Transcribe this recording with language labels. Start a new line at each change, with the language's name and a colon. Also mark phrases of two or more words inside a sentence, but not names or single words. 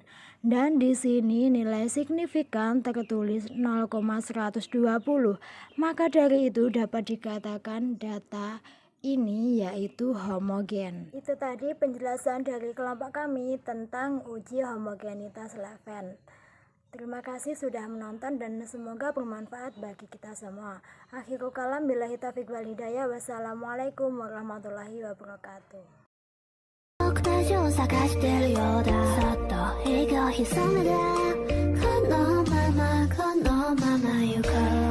Indonesian: Dan di sini nilai signifikan tertulis 0,120, maka dari itu dapat dikatakan data ini yaitu homogen. Itu tadi penjelasan dari kelompok kami tentang uji homogenitas Leven. Terima kasih sudah menonton dan semoga bermanfaat bagi kita semua.
Arabic: آخر الكلام، بالله التوفيق والهداية. والسلام عليكم ورحمة الله وبركاته.
Japanese: 僕たちを探してるようだそっと息を潜めてこのまま行く